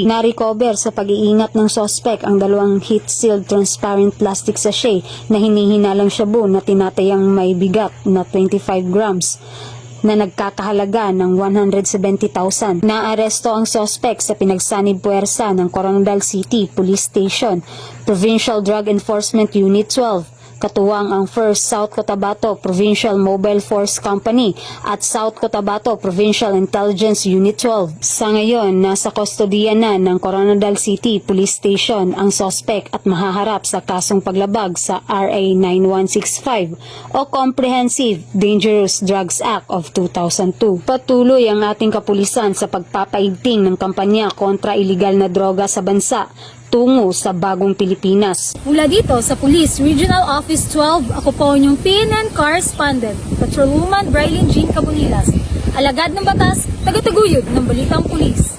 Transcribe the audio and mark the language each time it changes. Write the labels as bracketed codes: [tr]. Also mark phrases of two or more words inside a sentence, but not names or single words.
[tl] Na-recover sa pag-iingat ng suspect ang dalawang [en] heat-sealed transparent plastic sachet [tl] na hinihinalang shabu na tinatayang may bigat na 25 grams na nagkakahalaga ng 170,000. Naaresto ang suspect sa pinagsanib puwersa ng Coronadal City Police Station, Provincial Drug Enforcement Unit 12, katuwang ang 1st South Cotabato Provincial Mobile Force Company at South Cotabato Provincial Intelligence Unit 12. Sa ngayon, nasa kustodiya na ng Coronadal City Police Station ang suspect at mahaharap sa kasong paglabag sa RA 9165 o Comprehensive Dangerous Drugs Act of 2002. Patuloy ang ating kapulisan sa pagpapaigting ng kampanya kontra iligal na droga sa bansa tungo sa bagong Pilipinas. Mula dito sa Police Regional Office 12, ako po inyong [en] PNN Correspondent, [tl] Patrolwoman Brylin Jean Cabonilas, alagad ng batas, tagataguyod ng Balitang Pulis.